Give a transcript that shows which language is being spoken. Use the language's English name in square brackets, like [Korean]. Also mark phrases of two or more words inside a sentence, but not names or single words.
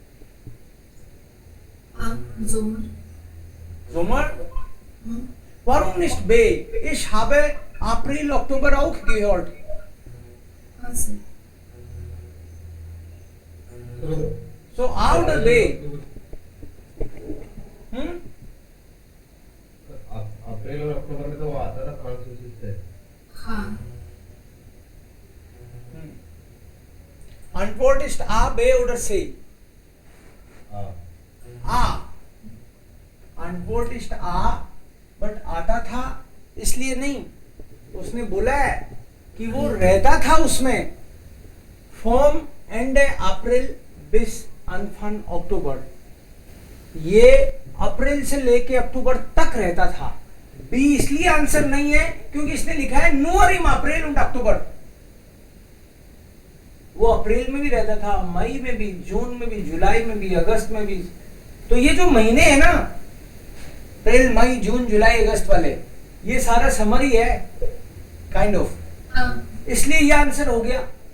[German] A. Sommer. Sommer? Warum nicht B? Ich habe April, Oktober auch gehört. Also. So A oder B? hm? [Hindi] अप्रैल और अक्टूबर में तो वो आता था फ्रांसीसी से। हाँ. [German] Antwort ist A, B oder C? [Hindi] हाँ। [German] A. Antwort ist A, [Hindi] but आता था इसलिए नहीं, उसने बोला है कि वो रहता था उसमें [German] vom Ende April bis Anfang Oktober, [Hindi] ये अप्रैल से लेके अक्टूबर तक रहता था। बी इसलिए आंसर नहीं है क्योंकि इसने लिखा है [German] nur im April und Oktober। [Hindi] वो अप्रैल में भी रहता था, मई में भी, जून में भी, जुलाई में भी, अगस्त में भी। तो ये जो महीने हैं ना, अप्रैल, मई, जून, जुलाई, अगस्त वाले, ये सारा समरी है [English] kind of, [Hindi] इसलिए ये आंसर हो गया।